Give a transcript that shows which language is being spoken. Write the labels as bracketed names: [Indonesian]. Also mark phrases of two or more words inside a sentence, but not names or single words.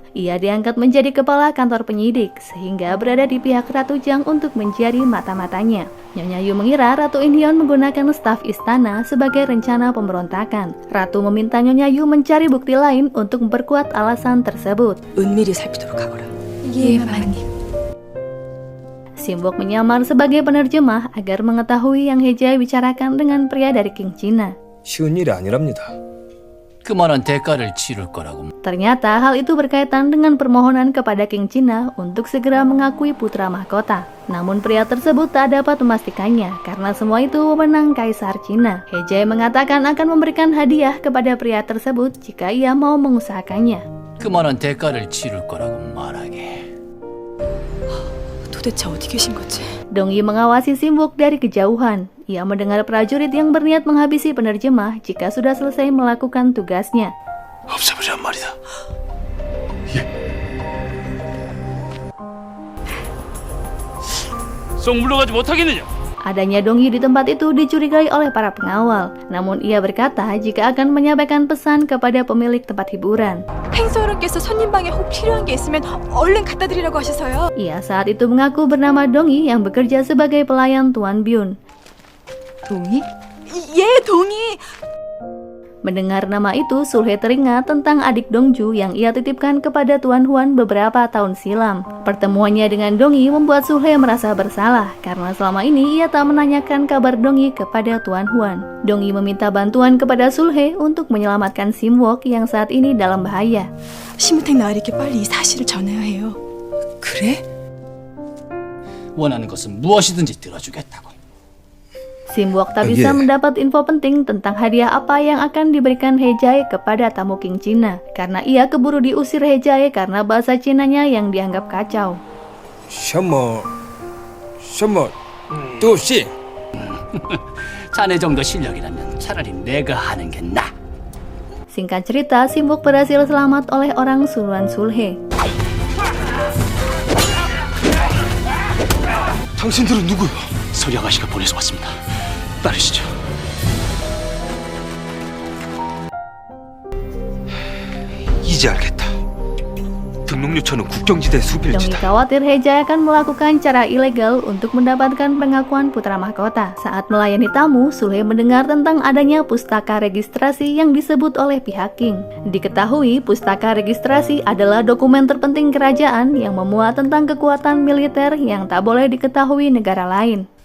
[Indonesian] Ia diangkat menjadi kepala kantor penyidik, sehingga berada di pihak Ratu Jang untuk menjadi mata-matanya. Nyonya Yu mengira Ratu In-hyun menggunakan staf istana sebagai rencana pemberontakan. Ratu meminta Nyonya Yu mencari bukti lain untuk memperkuat alasan tersebut. [Korean] 은밀히 살피도록 하거라. 예, 마님. [Indonesian] Simwok menyamar sebagai penerjemah agar mengetahui yang Hejai bicarakan dengan pria dari King China. [Korean] 쉬운 일이 아니랍니다. 그만한 대가를 치를 거라고. [Indonesian] Ternyata hal itu berkaitan dengan permohonan kepada King China untuk segera mengakui putra mahkota. Namun pria tersebut tak dapat memastikannya karena semua itu wewenang Kaisar Cina. Hejai mengatakan akan memberikan hadiah kepada pria tersebut jika ia mau mengusahakannya. [Korean] 그만한 대가를 치를 거라고 말하게. 도대체 어디 계신 거지? [Indonesian] Dongyi mengawasi Simwok dari kejauhan. Ia mendengar prajurit yang berniat menghabisi penerjemah jika sudah selesai melakukan tugasnya. [Korean] 없애버리란 말이다. 쏙 물러가지 못하겠느냐? [Indonesian] Adanya Dongyi di tempat itu dicurigai oleh para pengawal. Namun ia berkata jika akan menyampaikan pesan kepada pemilik tempat hiburan. [Korean] 행서원께서 손님방에 혹 필요한 게 있으면 얼른 갖다 드리라고 하셔서요. [Indonesian] Ia saat itu mengaku bernama Dongyi yang bekerja sebagai pelayan Tuan Byun. [Korean] 동의? 예, 동의. [Indonesian] Mendengar nama itu, Sulhe teringat tentang adik Dongju yang ia titipkan kepada Tuan Huan beberapa tahun silam. Pertemuannya dengan Dongyi membuat Sulhe merasa bersalah karena selama ini ia tak menanyakan kabar Dongyi kepada Tuan Huan. Dongyi meminta bantuan kepada Sulhe untuk menyelamatkan Simwok yang saat ini dalam bahaya. [Korean] 심우택 나으리께 빨리 이 사실을 전해야 해요. 그래? 원하는 것은 무엇이든지 들어주겠다고. [Indonesian] Simwok tak bisa mendapat info penting tentang hadiah apa yang akan diberikan Hejai kepada tamu King China karena ia keburu diusir Hejai karena bahasa Cinanya yang dianggap kacau. [Chinese] 什么都行. [Korean] 자네 정도 실력이라면 차라리 내가 하는 게 나아. [Indonesian] Singkat cerita, Simwok berhasil selamat oleh orang suruhan Sulhe. [Korean] 당신들은 누구요? 서리 아가씨가 보내서 왔습니다. 따르시죠. 이제 알겠다. 등록유처는 국경지대 [Indonesian] Dongyi [Korean] 수빌지다. [Indonesian] khawatir Hejai akan melakukan cara ilegal untuk mendapatkan pengakuan putra mahkota. Saat melayani tamu, Sulhe mendengar tentang adanya pustaka registrasi yang disebut oleh pihak King. Diketahui, pustaka registrasi adalah dokumen terpenting kerajaan yang memuat tentang kekuatan militer yang tak boleh diketahui negara lain.